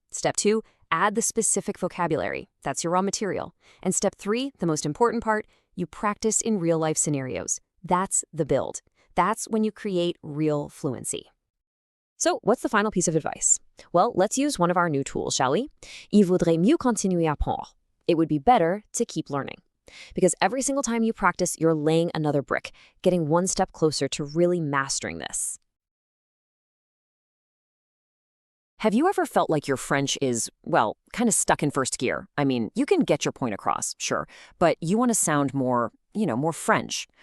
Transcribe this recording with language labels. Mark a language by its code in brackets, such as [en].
[en] Step 2, add the specific vocabulary. That's your raw material. And step 3, the most important part, you practice in real-life scenarios. That's the build. That's when you create real fluency. So, what's the final piece of advice? Well, let's use one of our new tools, shall we? [fr] Il vaudrait mieux continuer à apprendre. [en] It would be better to keep learning. Because every single time you practice, you're laying another brick, getting one step closer to really mastering this. Have you ever felt like your French is, well, kind of stuck in first gear? I mean, you can get your point across, sure, but you want to sound more, more French.